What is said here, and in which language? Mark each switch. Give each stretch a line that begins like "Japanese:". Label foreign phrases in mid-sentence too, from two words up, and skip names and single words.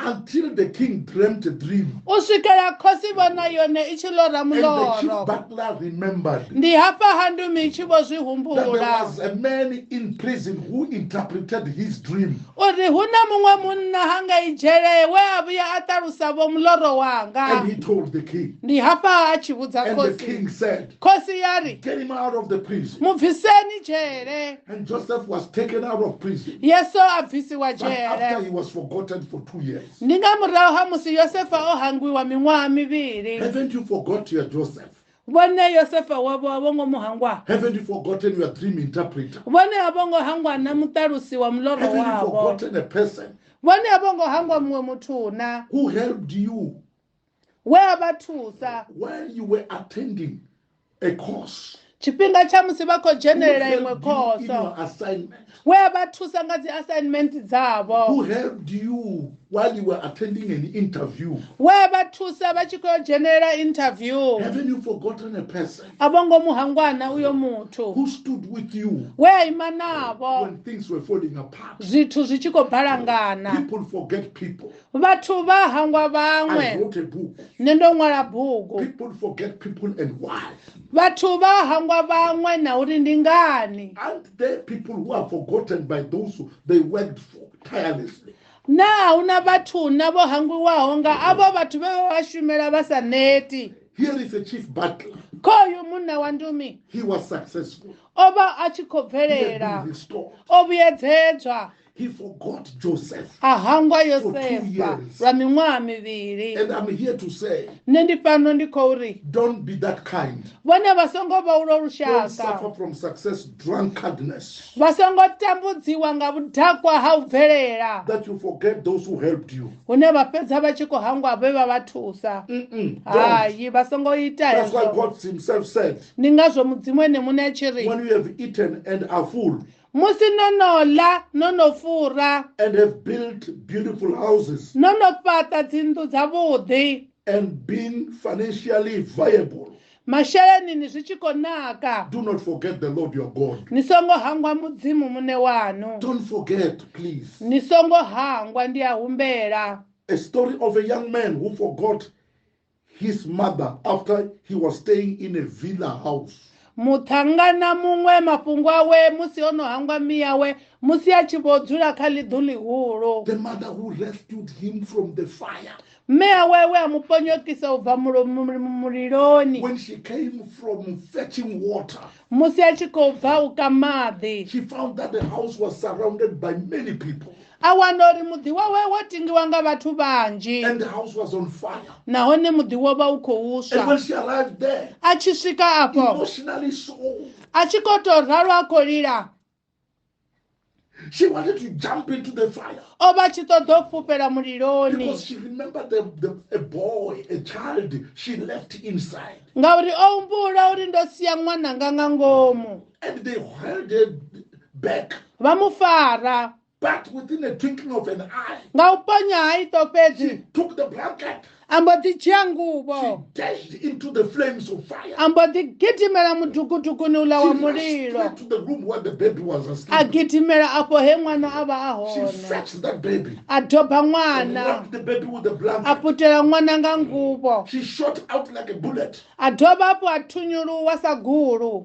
English: until the king dreamt a dream.
Venda: u swikela khosi vhona yone i tshi ḽora
English: And the chief
Venda: muloro
English: butler remembered
Venda: ndi hafha ha ndumi i tshi vho zwi
English: that there
Venda: humbula
English: was a man in prison who interpreted his dream.
Venda: uri hu na muṅwe munna ha nga i dzhele we a vhuya a ṱalusa vho muloro wanga
English: And he told the king.
Venda: ndi hafha a tshi vhudza
English: And the
Venda: khosi
English: king said,
Venda: khosi ya ri
English: get him out of the prison.
Venda: mubviseni dzhele
English: And Joseph was taken out of prison.
Venda: yesu a bvisiwa
English: But after
Venda: dzhele
English: he was forgotten for 2 years.
Venda: ndi nga murahu ha musi yosefa o hangwiwa miṅwaha mivhili
English: Haven't you forgot your Joseph?
Venda: vhone yosefa wavho a vho ngo mu hangwa
English: Haven't you forgotten your dream interpreter?
Venda: vhone a vho ngo hangwa na muṱalusi wa muloro
English: Haven't you
Venda: wavho
English: forgotten a person
Venda: vhone a vho ngo hangwa muṅwe muthu na
English: who helped you
Venda: we a vha thusa
English: when you were attending a course?
Venda: tshifhinga tsha musi vha khou
English: Who
Venda: dzhenelela iṅwe
English: helped you in
Venda: khoso
English: your assignment?
Venda: we a vha thusa nga dzi assignment
English: Who
Venda: dzavho
English: helped you while you were attending an interview?
Venda: we a vha thusa vha tshi khou dzhenelela interview
English: Haven't you forgotten a person
Venda: a vho ngo mu hangwana uyo muthu
English: who stood with you
Venda: we a ima navho
English: when things were falling apart?
Venda: zwithu zwi tshi khou balangana
English: People forget people.
Venda: vhathu vha hangwa
English: I
Venda: vhaṅwe
English: wrote a book.
Venda: nṋe ndo ṅwala bugu
English: People forget people and why?
Venda: vhathu vha hangwa vhaṅwe na uri ndi ngani
English: Aren't there people who are forgotten by those who they worked for tirelessly?
Venda: na hu na vhathu na vho hangwiwaho nga avho vhathu vhe vha shumela vha sa neti
English: Here is a chief butler.
Venda: khoyu munna wa ndumi
English: He was successful.
Venda: o vha a tshi khou
English: He had
Venda: bvelela
English: been restored.
Venda: o vhuyedzedzwa
English: He forgot Joseph.
Venda: a hangwa
English: For 2
Venda: yosefa
English: years.
Venda: lwa miṅwaha mivhili
English: And I'm here to say,
Venda: nṋe ndi fano ndi khou ri
English: don't be that kind.
Venda: vhone vha songo vha ulo
English: Don't
Venda: lushaka
English: suffer from success drunkardness.
Venda: vha songo tambudziwa nga vhudakwa ha u bvelela
English: That you forget those who helped you.
Venda: hune vha fhedza vha tshi khou hangwa vhe vha vha thusa
English: Don't.
Venda: hayi vha songo ita
English: That's why
Venda: hezwo
English: God himself said,
Venda: ndi ngazwo mudzimu ene muṋe a tshi ri
English: when you have eaten and are full
Venda: musi no no ḽa no no fura
English: and have built beautiful houses
Venda: no no fhaṱa dzinnḓu dzavhuḓi
English: and been financially viable,
Venda: mashelenini zwi tshi khou naka
English: do not forget the Lord your God.
Venda: ni songo hangwa mudzimu muṋe wanu
English: Don't forget, please,
Venda: ni songo hangwa ndi a humbela
English: a story of a young man who forgot his mother after he was staying in a villa house.
Venda: muṱhangana muṅwe mafhungo awe musi o no hangwa miyawe musi a tshi vho dzula kha ḽiḓu ḽihulu
English: The mother who rescued him from the fire.
Venda: mme awe we a mu ponyokisa u bva muliloni
English: When she came from fetching water,
Venda: musi a tshi khou bva u ka maḓi
English: she found that the house was surrounded by many people
Venda: a wana uri muḓi wawe wo tingiwa nga vhathu vhanzhi
English: and the house was on fire.
Venda: nahone muḓi wo vha u khou
English: And when
Venda: swa
English: she arrived there,
Venda: a tshi swika afho
English: emotionally so,
Venda: a tshi khou tou ralo a khou lila
English: she wanted to jump into the fire
Venda: o vha tshi ṱoḓa u fhufhela muliloni
English: because she remembered a boy, a child she left inside.
Venda: ngauri o humbula uri ndo sia ṅwananga nga ngomu
English: And they held her back.
Venda: vha mu fara
English: But within a twinkling of an eye,
Venda: nga u ponya ha iṱo fhedzi
English: she took the blanket.
Venda: a mbo ḓi dzhia
English: She
Venda: nguvho
English: dashed into the flames of fire.
Venda: a mbo ḓi gidimela mudukutukuni uḽa wa
English: She rushed
Venda: mulilo
English: straight to the room where the baby was
Venda: a
English: asleep.
Venda: gidimela afho he ṅwana a vha a
English: She
Venda: hone
English: fetched that baby
Venda: a doba
English: and
Venda: ṅwana
English: wrapped the baby with the
Venda: a
English: blanket.
Venda: putela ṅwana nga nguvho
English: She shot out like a bullet,
Venda: a dovha hafhu a thunyuluwa sa gulu